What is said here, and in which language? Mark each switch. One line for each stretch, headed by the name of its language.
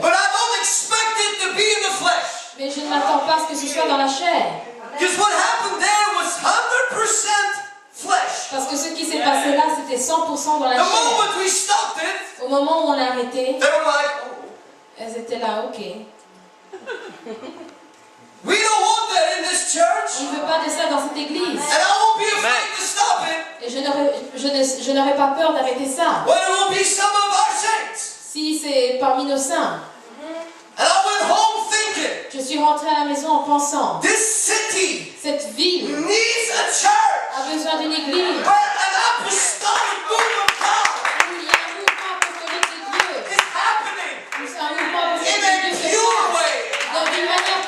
English: But I don't expect it to be in the flesh.
French: Mais je ne m'attends pas à ce que ce soit dans la chair.
English: Because what happened there was 100% flesh.
French: Parce que ce qui s'est passé là, c'était 100% dans la
English: The
French: chair.
English: moment we stopped it,
French: Au moment où on l'a arrêté,
English: they were like, oh,
French: elles étaient là, ok.
English: we don't want that in this church.
French: On ne veut pas de ça dans cette église.
English: And I won't be afraid to stop it
French: Et je n'aurais pas peur d'arrêter ça.
English: when it will be some of our saints.
French: Si c'est parmi nos saints.
English: And I went home thinking,
French: Je suis rentrée à la maison en pensant,
English: this city
French: cette ville
English: needs a church
French: a besoin d'une église.
English: where an apostolic move of God
French: Où il y a un mouvement apostolique de Dieu.
English: is happening
French: Où c'est un mouvement
English: in
French: apostolique de Dieu se
English: pure
French: passe.
English: way,
French: D'une manière